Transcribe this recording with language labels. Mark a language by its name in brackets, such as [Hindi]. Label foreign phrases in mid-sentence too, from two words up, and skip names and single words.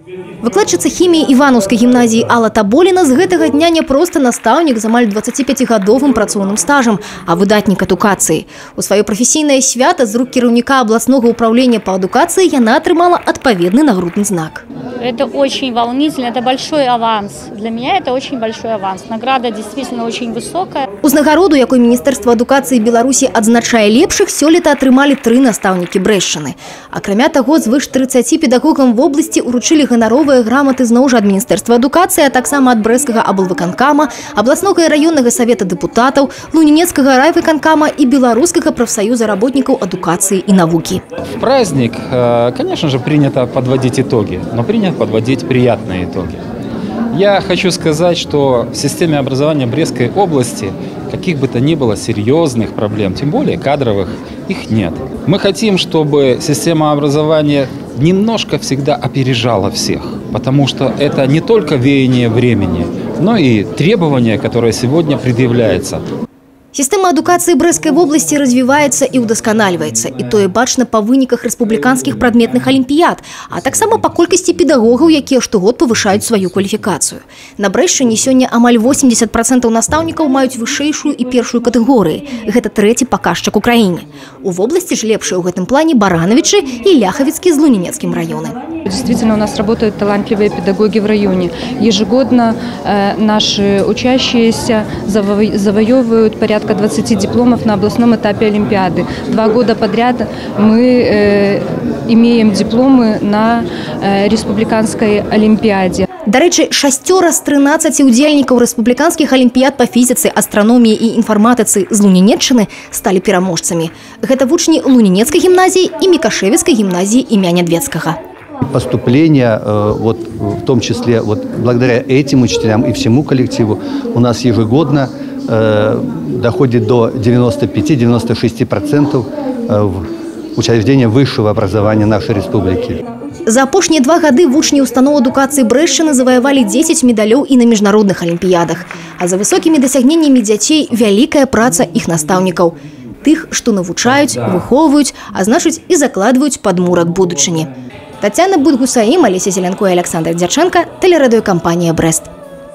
[Belarusian] Выкладчыца хіміі Іванаўскай гімназіі Алла Таболіна з гэтага дня не проста настаўнік з амаль 25-гадовым працоўным стажам, а выдатнік адукацыі. У сваё прафесійнае свята з рук кіраўніка абласнога [Russian] управления по [Belarusian] адукацыі яна атрымала адпаведны нагрудны знак. [Russian] Это очень волнительно, это большой аванс. Для меня это очень большой аванс. Награда действительно очень высокая. [Belarusian] Узнагароду, якой Міністэрства адукацыі Беларусі адзначае лепшых, сёлета атрымалі 3 настаўнікі Брэшчыны. Акрамя таго, звыш 30 педагогам [Russian] в области [Belarusian] уручылі ганаровыя граматы зноў жа ад Міністэрства адукацыі, а таксама ад Брэсцкага аблвыканкама, абласнога і раённага савета дэпутатаў, Лунінецкага райвыканкама і Беларускага прафсаюза работнікаў адукацыі і навукі. [Russian] В праздник, конечно же, принято подводить итоги, но принято подводить приятные итоги. Я хочу сказать, что в системе образования Брестской области каких бы то ни было серьезных проблем, тем более кадровых, их нет. Мы хотим, чтобы система образования немножко всегда опережала всех, потому что это не только веяние времени, но и требования, которые сегодня предъявляются. [Belarusian] Система адукацыі Брэсцкай вобласці развіваецца і ўдасканальваецца, і тое бачна па выніках рэспубліканскіх прадметных алімпіяд, а таксама па колькасці педагогаў, якія штогод павышаюць сваю кваліфікацыю. На Брэшчыне сёння амаль 80% настаўнікаў маюць вышэйшую і першую катэгорыі. Гэта трэці паказчык у краіне. У вобласці ж лепшыя ў гэтым плане Барановичы и Ляховицкий з Лунинецким районы. [Russian] Действительно, у нас работают талантливые педагоги в районе. Ежегодно наши учащиеся завоевывают порядка 20 дипломов на областном этапе Олимпиады. 2 года подряд мы имеем дипломы на республиканской Олимпиаде. [Ukrainian] До речі, [Belarusian] 6 з 13 удзельнікаў рэспубліканскіх алімпіяд па фізіцы, астраноміі і інфарматыцы з Лунінеччыны сталі пераможцамі. Гэта вучні Лунінецкай гімназіі і Мікашевіцкай гімназіі імя Нядведскага. [Russian] Поступление, вот, в том числе вот, благодаря этим учителям и всему коллективу, у нас ежегодно доходит до 95-96% в учреждения высшего образования нашей республики. [Belarusian] За апошнія 2 гады вучні устаноў адукацыі Брэшчыны заваявалі 10 медалёў і на міжнародных алімпіядах. А за высокімі дасягненнямі дзяцей вялікая праца іх настаўнікаў. Тых, што навучаюць, выхоўваюць, а значыць і закладваюць падмурак будучыні. Тацяна Будгусаім, Алеся Зеленко і Александр Дзячэнка, тэлерадыёкампанія «Брэст».